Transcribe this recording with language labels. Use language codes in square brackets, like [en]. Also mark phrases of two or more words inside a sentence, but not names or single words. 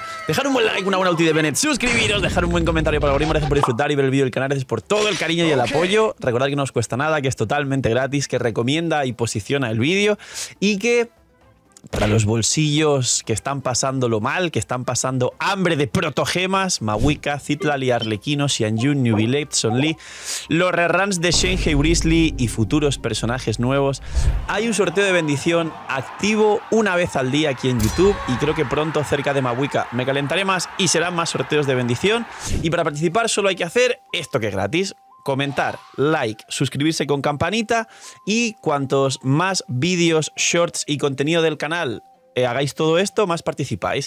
[es] Dejar un buen like, una buena ulti de Bennett, suscribiros, dejar un buen comentario para el algoritmo, gracias por disfrutar y ver el vídeo del canal, gracias por todo el cariño y el apoyo. Recordad que no os cuesta nada, que es totalmente gratis, que recomienda y posiciona el vídeo y que para los bolsillos que están pasándolo mal, que están pasando hambre de protogemas, Mabuika, Citlali, Arlequino, Xianyun, Neuvillette, Zhongli, los reruns de Shenhe, Wriothesley y futuros personajes nuevos. Hay un sorteo de bendición activo una vez al día aquí en YouTube y creo que pronto cerca de Mabuika me calentaré más y serán más sorteos de bendición. Y para participar solo hay que hacer esto que es gratis: comentar, like, suscribirse con campanita y cuantos más vídeos, shorts y contenido del canal hagáis todo esto, más participáis.